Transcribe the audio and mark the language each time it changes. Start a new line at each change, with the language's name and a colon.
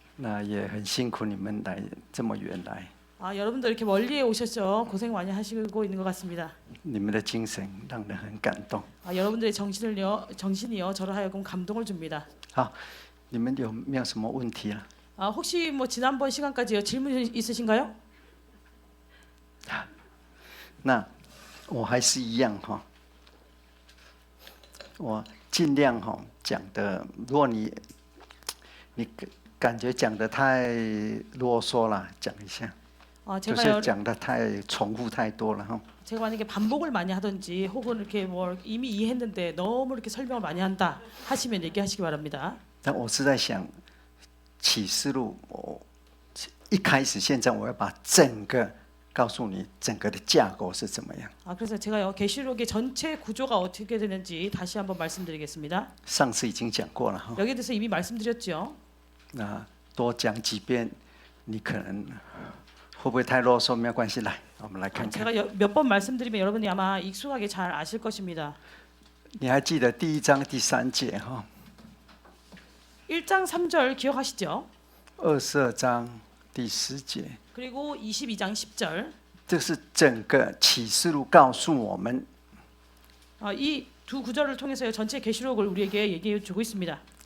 Chinese: 那也很辛苦你们来这么远来，
Korean: 여러분들 이렇게 멀리에 오셨죠? 고생 많이 하시고 있는 것 같습니다.
Chinese: 你们的精神让人很感动。
Korean: 여러분들의 정신이요 저를 하여금 감동을 줍니다.
Chinese: 好，你们有没有什么问题啊？
Korean: 혹시 뭐 지난번 시간까지요 질문 있으신가요?
Chinese: 那我还是一样哈，我尽量哈讲的，如果你感觉讲的太啰嗦了，讲一下，就是讲的太重复太多了哈。
Korean: 제가 만약에 반복을 많이 하든지 혹은 이렇게 뭐 이미 이해했는데 너무 이렇게 설명을 많이 한다 하시면 얘기하시기 바랍니다.
Chinese: 但我是在想，启示录我一开始，现在我要把整个告诉你整个的架构是怎么样。
Korean: 그래서 제가요 계시록의 전체 구조가 어떻게 되는지 다시 한번 말씀드리겠습니다.
Chinese: 上次已经讲过了哈，
Korean: 여기에 대해서 이미 말씀드렸죠.
Chinese: 那多讲几遍，你可能会不会太啰嗦？没有关系，来，我们来看看。
Korean: 제가 몇 번 말씀드리면 여러분이 아마 익숙하게 잘 아실 것입니다.
Chinese: 你还记得第1章第3节哈？
Korean: 1장 3절 기억하시죠?
Chinese: 22章第10节，
Korean: 그리고 22장 10절.
Chinese: 这是整个启示录告诉我们，
Korean: 이 두 구절을 통해서 전체 계시록을 우리에게 얘기해 주고 있습니다.